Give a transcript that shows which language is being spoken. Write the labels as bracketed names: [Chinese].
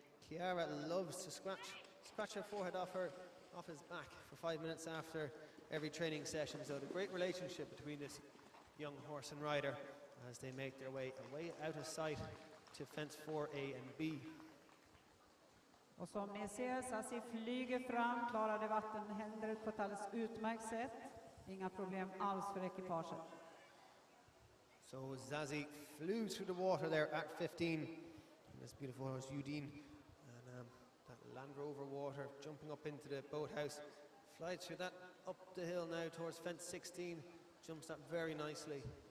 [English] And Chiara loves to scratch her forehead off his back for 5 minutes after every training session. So the great relationship between this young horse and rider as they make their way out of sight to fence 4A and B. [Swedish] Och som ni ser, Zazie flyger fram, klarade vattenhindret på ett alldeles utmärkt sätt. Inga problem alls för ekipaget. [English] So Zazie flew through the water there at 15. And this beautiful horse, Udine, and that Land Rover water jumping up into the boathouse. Flies through that up the hill now towards fence 16. Jumps that very nicely.